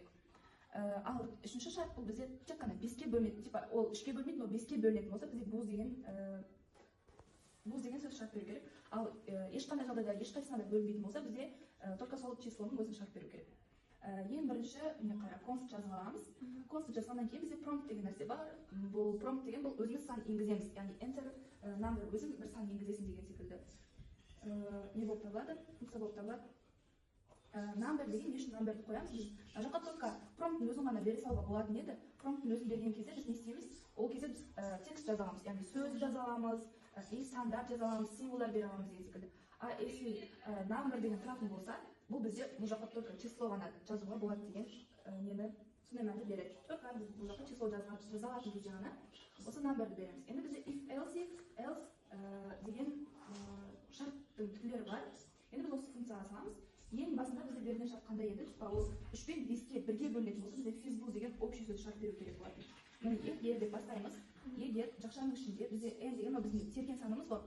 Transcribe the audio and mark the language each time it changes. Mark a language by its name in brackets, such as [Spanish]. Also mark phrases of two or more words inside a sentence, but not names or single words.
[Kazakh] Ал үшінші шарт бұл бізде тек қана 5-ке бөлінетін, типа ол 3-ке бөлінбейтін, ол 5-ке бөлінетін болса, бізде буз деген сөз шарт беру керек. Ал ешқандай жағдайда ешқайсысына да бөлінбейтін болса, бізде только сол числоның өзін шарт беру керек. Ең бірінші конст жазып аламыз. Конст жазғаннан кейін бізде промпт деген нәрсе бар. Бұл промпт деген бұл өзіміз сан енгіземіз, яғни [English] enter number [Kazakh] өзің бір сан енгізесің деген секілді. Не болып табылады? Функция болып табылады. Number деген не үшін numberді қоямыз? Біз жаққа только промпттың өзін ғана бере салуға болатын еді. Промпттың өзін берген кезде біз не істейміз? Ол кезде біз текст жаза аламыз, яғни сөз жаза аламыз, сандар жаза аламыз, символдар бере аламыз деген секілді. [Russian] А если [Kazakh] number деген тұратын болса, бұл бізде бұл жаққа [Russian] только число [Kazakh] ғана жазуға болады деген нені сондай мәнді береді. Только біз бұл жаққа число жаза алатын кезде ғана осы numberді береміз. Енді бізде [English] if else [Kazakh] деген шарттың түрлері бар. Енді біз осы функцияға саламыз. Ең басында бізде берген шарт қандай еді? Ол 3 пен 5-ке бірге бөлінетін болса, бізде физбуз деген общий сөз шарт беру керек болатын. Егер деп бастаймыз. Егер жақшаның ішінде бізде n деген біздің терген санымыз бар.